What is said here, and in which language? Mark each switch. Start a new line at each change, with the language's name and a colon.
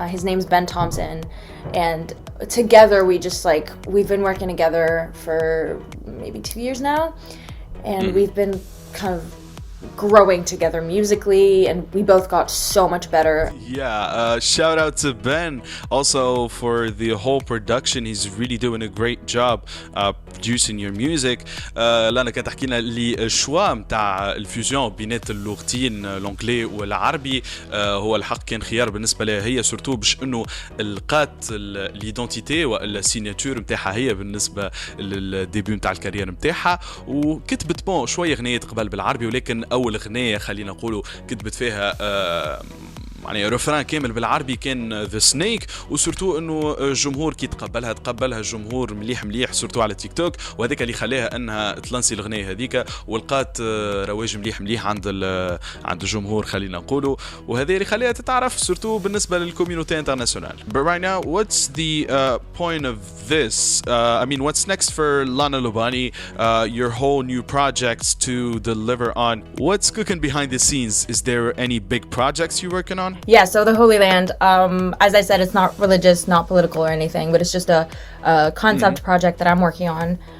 English: His name's Ben Thompson, and together we've been working together for maybe 2 years now, and we've been kind of growing together musically, and we both got so much better. Yeah, shout out to Ben also for the whole production. He's really doing a great job producing your music.
Arabic: لانا كانت تحكي لنا اللي الشوا متاع الفيوزيون بين اللغتين الانجلي والعربي هو الحق كان خيار بالنسبه لها هي، سورتو باش انه لقات ليدونتيتي ولا سيناتور نتاعها هي بالنسبه للديبيو نتاع الكارير نتاعها. وكتبت بون شويه غنيات قبل بالعربي، ولكن اول غنيه خلينا نقولوا كتبت فيها يعني رفران كامل بالعربي كان ذا سنيك، وسورتو انه الجمهور كي تقبلها الجمهور مليح سورتو على تيك توك، وهذاك اللي خلاها انها تلانسي الغنيه هذيك ولقات رواج مليح عند الجمهور خلينا نقولوا، وهذا اللي خلاها تتعرف سورتو بالنسبه للكوميونيتي انترناسيونال.
English: But right now, what's the point of this? I mean, what's next for Lana Lubany? Your whole new projects to deliver on. What's cooking behind the scenes? Is there any big projects you're working on? Yeah, so the Holy Land, as I said, it's not religious, not political or anything, but it's just a concept project that I'm working on.